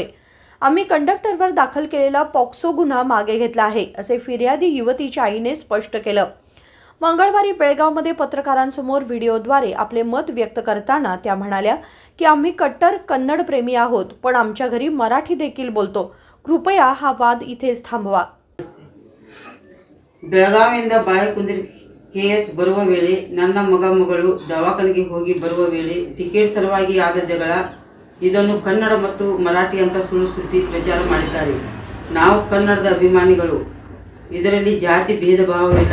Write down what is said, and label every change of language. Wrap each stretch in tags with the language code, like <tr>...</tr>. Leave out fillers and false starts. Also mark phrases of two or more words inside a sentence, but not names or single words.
<mr>आम्ही कंडक्टरवर दाखल केलेला पॉक्सो गुन्हा मागे घेतला आहे, असे फिर्यादी युवतीच्या आईने स्पष्ट केलं। मंगळवारी बेळगावमध्ये पत्रकारांसमोर व्हिडिओद्वारे आपले मत व्यक्त करताना त्या म्हणाल्या की आम्ही कट्टर कन्नड प्रेमी आहोत, पण आमच्या घरी मराठी देखील बोलतो। कृपया हा वाद इथेच थांबवा।</mr> <kn>ಬೆಳಗಾವಿಯಿಂದ ಬಾಳೆಕುಂದ್ರಿ ಕೆಎಚ್ ಬರುವ ವೇಳೆ ನನ್ನ ಮಗಳು ದವಾಖಾನೆಗೆ ಹೋಗಿ ಬರುವ ವೇಳೆ ಟಿಕೆಟ್ ಸಲುವಾಗಿ ಆದ ಜಗಳ ಇದನ್ನು ಕನ್ನಡ ಮತ್ತು ಮರಾಠಿ ಅಂತ ಸುಳ್ಳು ಸುದ್ದಿ ಪ್ರಚಾರ ಮಾಡಿದ್ದಾರೆ। ನಾವು ಕನ್ನಡದ ಅಭಿಮಾನಿಗಳು, ಇದರಲ್ಲಿ ಜಾತಿ ಭೇದ ಭಾವವಿಲ್ಲ।</kn>